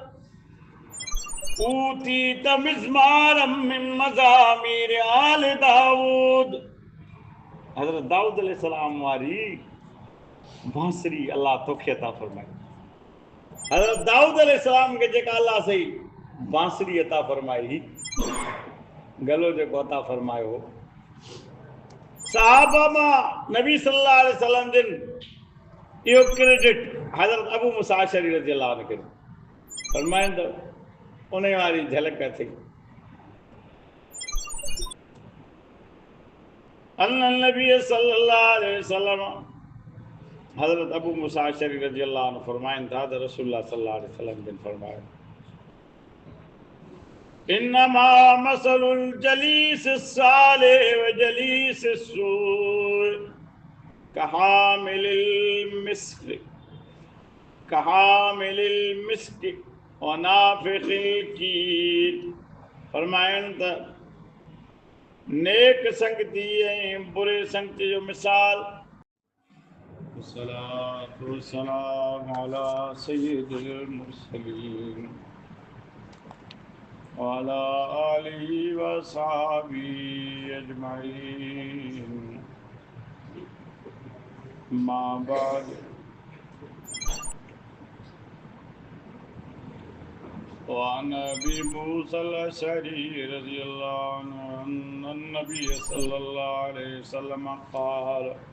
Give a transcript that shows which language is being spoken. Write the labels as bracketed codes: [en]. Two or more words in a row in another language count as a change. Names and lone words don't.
[ar] أوتيت مزمارا من مزامير آل داود [sd] हज़रत दाऊद अलैहिस्सलाम वारी बांसुरी अल्लाह तोखे अता फरमाई हज़रत दाऊद अलैहिस्सलाम खे जेका अल्लाह सही बांसुरी अता फरमाई गलो जेको अता फरमायो साहबा मां नबी [ar] صلى الله عليه وسلم [sd] जिन इहो क्रेडिट हज़रत अबू मूसा अशअरी [ar] رضي الله عنه [sd] खे फरमाइनि त उन वारी झलक थी [ar] أن النبي صلى الله عليه وسلم [sd] हज़रत अबू मूसा अशअरी [ar] رضي الله عنه [sd] फरमाइनि था त [ar] رسول الله صلى الله عليه وسلم [sd] जिन फरमायो [ar] إنما مثل الجليس الصالح والجليس السوء كحامل المسك ونافخ الكير [sd] फरमाइनि त नेक संगति ऐं बुरे संगति जो मिसाल [ar] الصلاة والسلام على سيد المرسلين وعلى آله وصحبه أجمعين ما بعد وعن أبي موسى الأشعري رضي الله عنه أن النبي صلى الله عليه وسلم قال